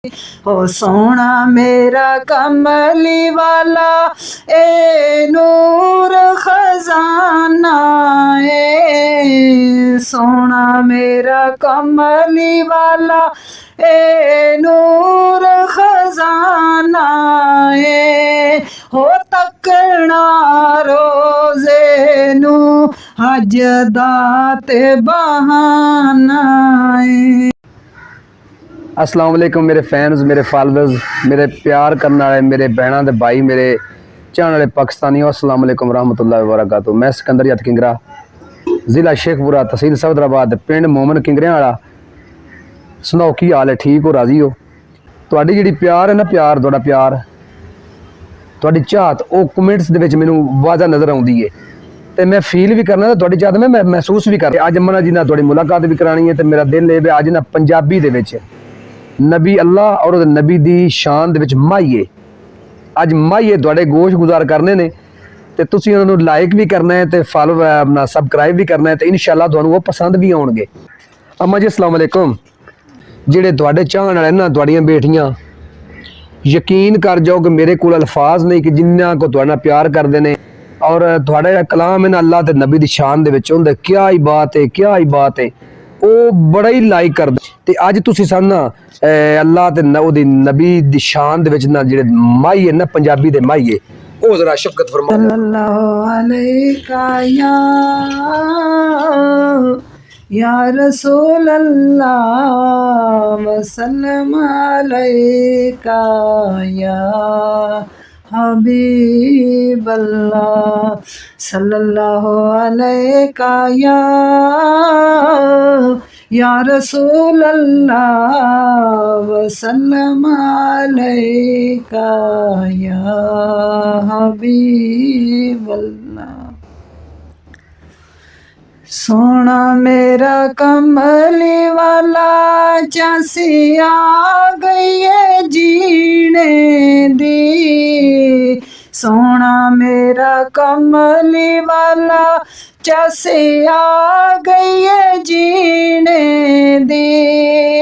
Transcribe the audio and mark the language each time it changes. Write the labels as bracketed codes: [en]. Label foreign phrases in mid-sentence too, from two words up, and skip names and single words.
[pa] ہو سوہنا میرا کملی والا اے نور خزانہ اے سوہنا میرا کملی والا اے نور خزانہ اے ہو تکنا روضے نوں حج دا تے بہانہ اے. [ar] السلام عليكم [pa] میرے فینز، میرے فالوورز، میرے پیار کرنے والے، میرے بہنا دے بھائی، میرے چاہنے والے پاکستانیو, [ar] السلام عليكم رحمة الله وبركاته. [pa] میں سکندر جٹ کنگرا، ضلع شیخوپورہ، تحصیل صفدرآباد، پنڈ مومن کنگریاں والا. سناؤ کی حال ہے؟ ٹھیک ہو؟ راضی ہو? تہاڈی جہڑی پیار ہے نا، تہاڈا پیار، تہاڈی چاہت وہ کمنٹس دے وچ مینوں واضح نظر آؤندی ہے تے میں فیل بھی کرنا، تہاڈی چاہت میں محسوس بھی کر. اج منا جی نال تہاڈی ملاقات بھی کرانی ہے تے میرا دل ہے اج نا پنجابی دے وچ نبی اللہ اور نبی دی شان دے وچ ماہیے، اج ماہیے تہاڈے گوش گزار کرنے نے تے تسیں اوہناں نوں لائک بھی کرنا ہے تے فالو اپنا سبسکرائب بھی کرنا ہے تے ان شاء اللہ تہانوں وہ پسند بھی آؤنگے. اماں جی [ar] السلام عليكم. [pa] جہڑے تہاڈے چاہن والے نا، تہاڈیاں بیٹیاں، یقین کر جاؤ کہ میرے کول الفاظ نہیں کہ جنہاں کو تہاڈے نال پیار کردے نے اور تہاڈا کلام ہے نا اللہ تے نبی دی شان دے وچ ہندا. کیا ہی بات ہے، کیا ہی بات ہے، وہ بڑا ہی لائک کردا تے اج تسیں سن نا اللہ تے اودی نبی دی شان دے وچ نا جہڑے ماہی ہے نا پنجابی دے ماہی ہے وہ ذرا شفقت فرما. [ar] صلى الله عليك يا رسول الله وسلم عليك يا حبيب الله صلى الله عليك يا رسول الله وسلم عليك يا حبيب الله. [pa] سوہنا میرا کملی والا چاسی آ گئی ہے جینے دی، سوہنا میرا کملی والا چاسی آ گئی ہے جینے دی.